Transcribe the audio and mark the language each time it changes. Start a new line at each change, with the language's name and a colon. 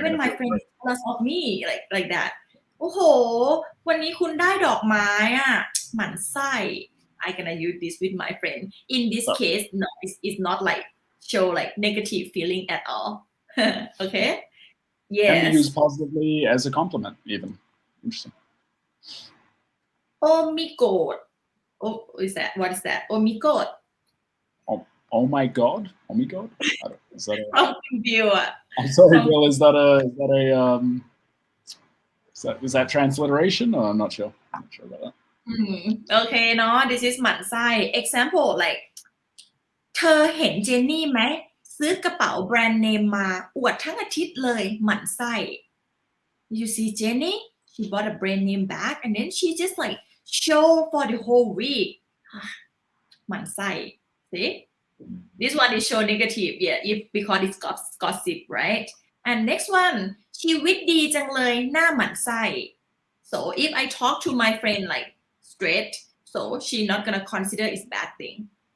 English: Even my friend is jealous of me, like that.
Thai: โอ้โห วันนี้คุณได้ดอกไม้อ่ะ หมั่นไส้
English: I gonna use this with my friend. In this case, no, it's not like show like negative feeling at all. Okay. Yes. Can be used positively as a compliment, even. Interesting. Oh my god. Oh, what is that? Oh my god. Oh my god. Oh my god. Is that I'm sorry, Bill. Is that is that transliteration? Or I'm not sure. I'm not sure about that.
Thai: Okay, no, this is หมั่นไส้ example like เธอเห็นเจนนี่ไหมซื้อกระเป๋าแบรนด์เนมมาอวดทั้งอาทิตย์เลยหมั่นไส้
English: You see Jenny? She bought a brand name bag and then she just like show for the whole week. หมั่นไส้ See? This one is show negative, yeah, because it's gossip, right? And next one,
Thai: ชีวิตดีจังเลยหน้าหมั่นไส้
English: So if I talk to my friend like straight, so she not gonna consider it's bad thing.